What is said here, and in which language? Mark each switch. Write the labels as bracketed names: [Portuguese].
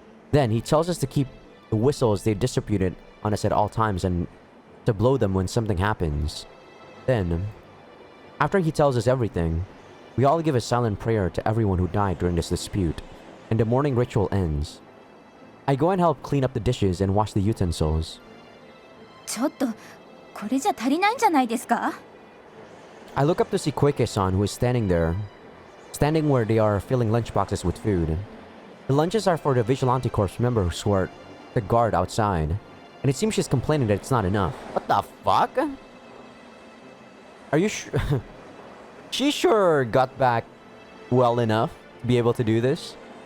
[English] Then he tells us to keep the whistles they distributed on us at all times and to blow them when something happens. Then, after he tells us everything, we all give a silent prayer to everyone who died during this dispute, and the morning ritual ends. I go and help clean up the dishes and wash the utensils. [Japanese] ちょっとこれじゃ足りないんじゃないですか? [English] I look up to see Koike-san, who is standing where they are filling lunchboxes with food. The lunches are for the Vigilante Corps members who are the guard outside, and it seems she's complaining that it's not enough. What the fuck? Are you sure? She sure got back well enough to be able to do this?